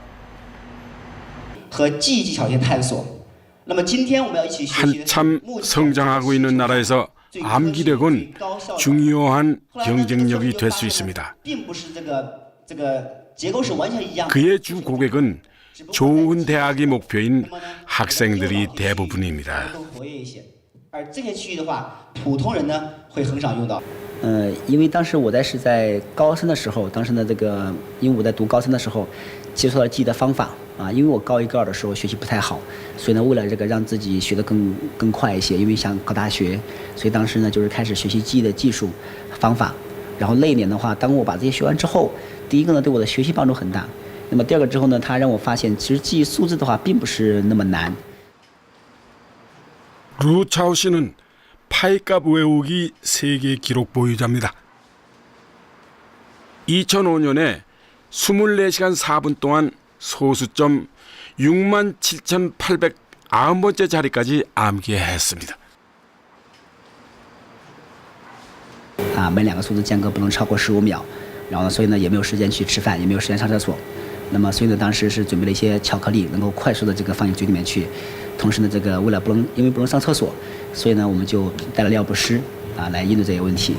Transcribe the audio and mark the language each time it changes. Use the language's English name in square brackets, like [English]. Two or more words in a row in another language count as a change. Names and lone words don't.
[Korean] 한참 성장하고 있는 나라에서 암기력은 중요한 경쟁력이 될 수 있습니다. 그의 주 고객은 좋은 대학이 목표인 학생들이 대부분입니다. [Chinese] 因为当时我是在高三的时候，当时呢因为我在读高三的时候接触到记忆的方法啊，因为我高1、高2的时候学习不太好，所以呢为了让自己学得更快一些，因为想考大学，所以当时呢就是开始学习记忆的技术方法。然后那一年的话，当我把这些学完之后，第一个呢对我的学习帮助很大，那么第二个之后呢，它让我发现其实记忆数字的话并不是那么难。 [Korean] 루차오 씨는 파이값 외우기 세계 기록 보유자입니다. 2005년에 24시간 4분 동안 소수점 67,890번째 자리까지 암기했습니다. [Chinese] 每2个数字间隔不能超过15秒，然后呢，所以呢也没有时间去吃饭，也没有时间上厕所。那么所以呢，当时是准备了一些巧克力，能够快速的放进嘴里面去。同时呢，为了因为不能上厕所，所以呢我们就带了尿不湿来应对这些问题。